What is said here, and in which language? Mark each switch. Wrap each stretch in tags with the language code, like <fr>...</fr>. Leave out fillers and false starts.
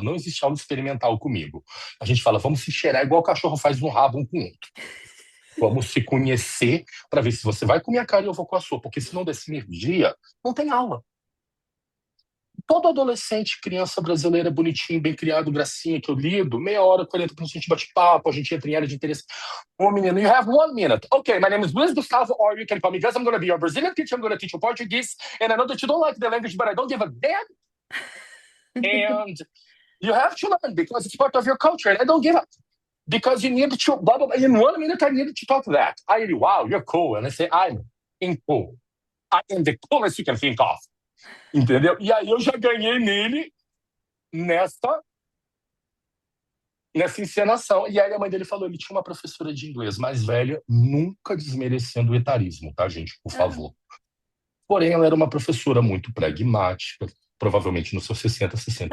<pt>Não existe aula experimental comigo. A gente fala, vamos se cheirar igual o cachorro faz no rabo um com o outro. Vamos se conhecer para ver se você vai com a minha cara e eu vou com a sua. Porque se não der sinergia, não tem aula. Todo adolescente, criança brasileira, bonitinho, bem criado, gracinha, que eu lido, meia hora, 40 minutos, a gente bate papo, a gente entra em área de interesse. Ô, menino,</pt> <en>you have 1 minute. Okay, my name is Luis Gustavo, or you can call me Gus. I'm going to be your Brazilian teacher. I'm going to teach you Portuguese. And I know that you don't like the language, but I don't give a damn. And you have to learn because it's part of your culture. And I don't give a... Because you need to... Blah, blah, blah. In 1 minute, I needed to talk to that. I really, wow, you're cool. And I say, I'm cool. I am the coolest you can think of.</en> <pt>Entendeu? E aí eu já ganhei nele nessa encenação. E aí a mãe dele falou, ele tinha uma professora de inglês mais velha, nunca desmerecendo o etarismo, tá, gente? Por favor. Porém, ela era uma professora muito pragmática, provavelmente nos seus 60 e poucos,</pt>